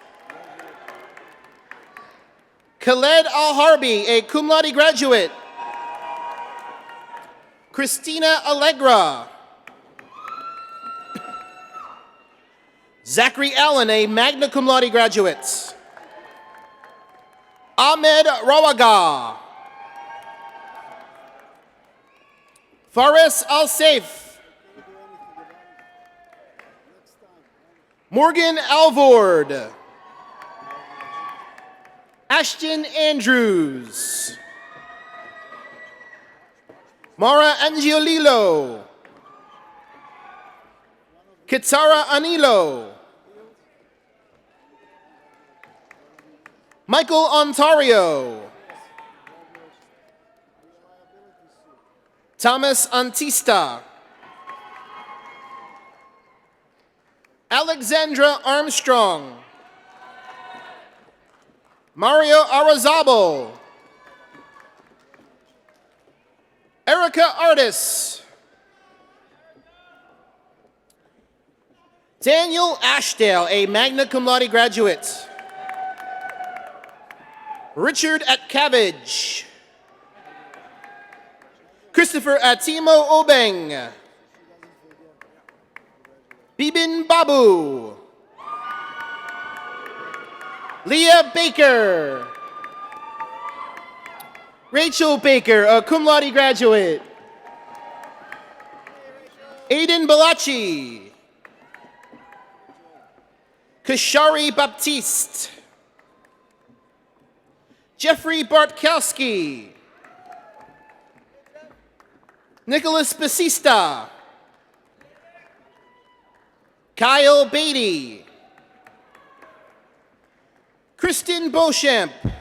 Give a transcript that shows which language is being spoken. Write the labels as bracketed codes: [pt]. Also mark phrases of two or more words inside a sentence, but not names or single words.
[en] Khaled Al-Harbi, a [la] cum laude [en] graduate. Christina Allegra. Zachary Allen, a [la] magna cum laude [en] graduate. Ahmed Rawaga. Faris Al-Saif. Morgan Alvord. Ashton Andrews. Mara Angiolillo. Kitara Anilo. Michael Ontario. Thomas Antista. Alexandra Armstrong. Mario Arazabal. Erica Artis. Daniel Ashdale, a [la] magna cum laude [en] graduate. Richard Atkavage. Christopher Atimo Obeng. Bibin Babu. Leah Baker. Rachel Baker, a [la] cum laude [en] graduate. Aiden Balachi. Kashari Baptiste. Jeffrey Bartkowski. Nicholas Basista. Kyle Beatty. Kristen Beauchamp.